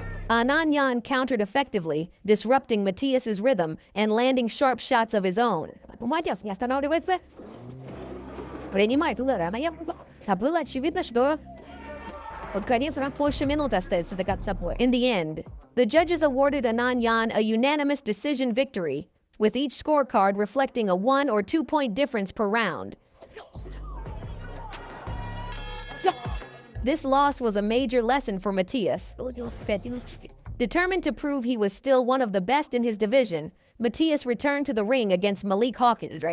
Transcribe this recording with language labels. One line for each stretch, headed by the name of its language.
English: Anand Yan countered effectively, disrupting Matias's rhythm and landing sharp shots of his own.
Russian: Матиас не останавливается. Принимает удары. А было очевидно, что под конец больше минуты остается до конца боя.
English: In the end, the judges awarded Anand Yan a unanimous decision victory, with each scorecard reflecting a 1 or 2 point difference per round. This loss was a major lesson for Matias. Determined to prove he was still one of the best in his division, Matias returned to the ring against Malik Hawkins.